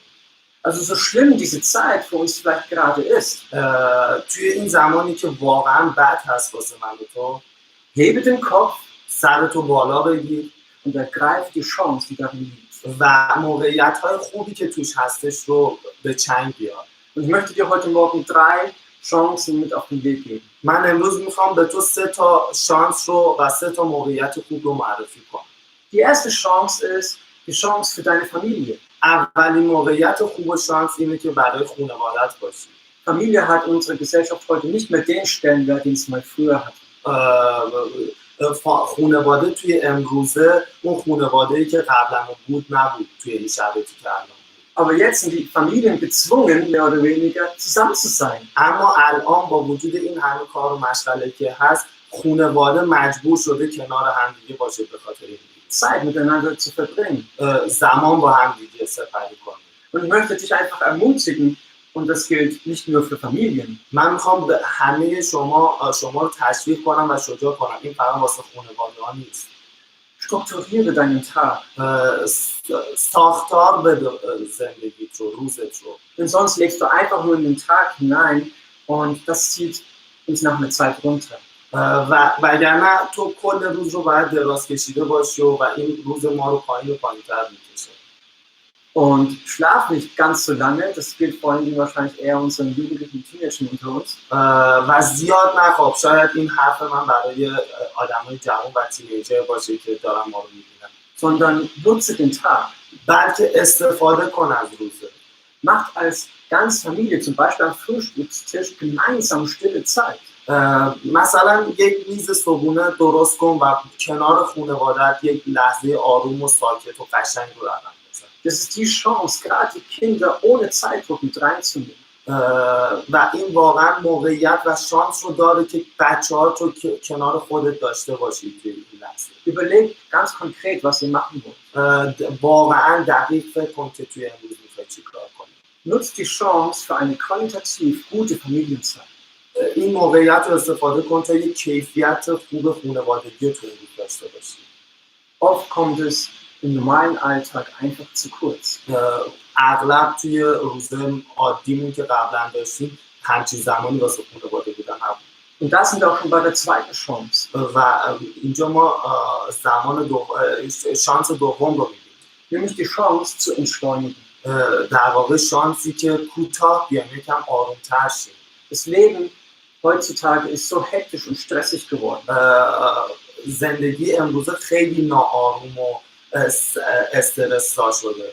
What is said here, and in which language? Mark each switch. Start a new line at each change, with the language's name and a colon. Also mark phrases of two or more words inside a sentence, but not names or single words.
German: Also so schlimm diese Zeit für uns vielleicht gerade ist,
Persian: توی این زمانی که واقعا بد هست واسه من و تو،
German: hebe den Kopf
Persian: سرتو بالا بگیر
German: und ergreife die Chance, die darin liegt.
Persian: و موقعیت‌های خوبی که توش هستش رو به چنگ بیار.
German: Und ich möchte dir heute Morgen 3 Chancen mit auf den Weg geben.
Persian: من امروز میخوام به تو 3 تا شانس رو و 3 تا موقعیت خوب رو معرفی کنم.
German: Die erste Chance ist die Chance für deine Familie.
Persian: اولین موقعیت خوب و شانس اینه که برای خانوادت باشی.
German: Familie hat unsere Gesellschaft heute nicht mehr den Stellenwert, den es mal früher hatte.
Persian: خانواده توی امروزه اون خانواده‌ای که قبلا بود نبود توی این شرایطی که الان.
German: Aber jetzt sind die Familien gezwungen, mehr oder weniger zusammen zu sein.
Persian: اما الان با وجود این همه کار و مشغله که هست، خانواده مجبور شده کنار هم دیگه باشه به خاطر این.
German: Zeit miteinander zu verbringen.
Persian: زمان با هم دیگه سپری کنیم.
German: Und ich möchte dich einfach ermutigen, und das gilt nicht nur für Familien.
Persian: من میخوام به همه شما رو تشویق کنم و شجاع کنم. این فقط واسه خانواده‌ها نیست.
German: Strukturiere deinen Tag.
Persian: ساختار بده زندگیت رو، روزت رو.
German: Denn sonst legst du einfach nur in den Tag hinein und das zieht uns nach einer Zeit runter.
Persian: وگرنه تو کل روز رو باید دراز کشیده باشی و این روز ما رو پایین و پایین‌تر میکشه.
German: Und schlaf nicht ganz so lange, das gilt vor allem wahrscheinlich eher unseren jugendlichen Teenagern unter uns.
Persian: و زیاد نخواب. شاید این حرف من برای آدمای جوان و تینیجر باشه که دارن ما رو میبینن.
German: Sondern nutze den Tag.
Persian: بلکه استفاده کن از روزه.
German: Macht als ganze Familie zum Beispiel am Frühstückstisch gemeinsam stille Zeit.
Persian: مثلا یک میز صبحونه درست کن و کنار خانواده‌ات یک لحظه آروم و ساکت و قشنگ رو رقم بزن.
German: Das ist die Chance, gerade die Kinder ohne Zeitdruck mit reinzunehmen.
Persian: و این واقعا موقعیت و شانس رو داره که بچه‌ها تو کنار خودت داشته باشید توی این لحظه.
German: Überleg ganz konkret, was ihr machen wollt.
Persian: واقعا دقیق فکر کن که توی امروز می‌خوای چیکار کنی.
German: Nutzt die Chance für eine qualitativ gute Familienzeit.
Persian: این موقعیت رو استفاده کن تا یک کیفیت خوب خانوادگی تو امروز داشته باشی.
German: Oft kommt es im normalen Alltag einfach zu kurz.
Persian: اغلب توی روزه عادیمون که قبلا داشتیم همچین زمانی واسه خانواده بودن نبود.
German: Und da sind wir auch schon bei der zweiten Chance.
Persian: و اینجا ما شانس دوم رو می‌بینیم.
German: Nämlich die Chance zu entschleunigen.
Persian: در واقع شانسی که کوتاه بیایم، یکم آروم‌تر شیم.
German: Das Leben heutzutage ist so hektisch und stressig geworden.
Persian: زندگی امروزه خیلی ناآروم و استرس‌زا شده.